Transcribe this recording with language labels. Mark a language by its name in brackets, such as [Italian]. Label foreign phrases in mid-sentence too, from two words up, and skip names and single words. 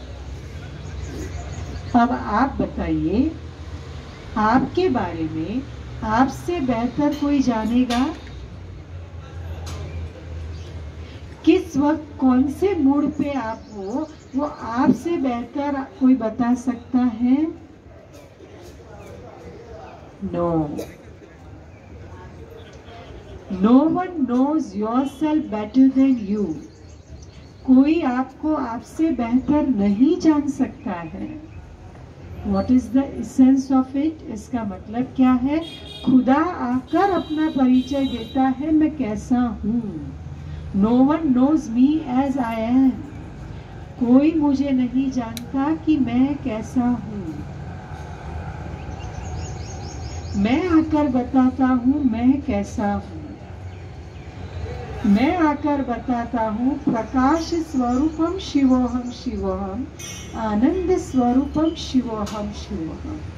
[Hindi] अब आप बताइए, आपके बारे में आपसे बेहतर कोई जानेगा? किस वक्त कौन से मूड पे आप हो, वो आपसे बेहतर कोई बता सकता है? नो. [English] no one knows yourself better than you. [Hindi] कोई आपको आपसे बेहतर नहीं जान सकता है. [English] What is the essence of it? [Hindi] इसका मतलब क्या है, खुदा आकर अपना परिचय देता है, मैं कैसा हूँ. [English] No one knows me as I am. [Hindi] कोई मुझे नहीं जानता कि मैं कैसा हूँ. मैं आकर बताता हूँ मैं कैसा हूँ. मैं आकर बताता हूँ [Sanskrit] प्रकाश स्वरूपम शिवोहम शिवोहम, आनंद स्वरूपम शिवोहम शिवोहम.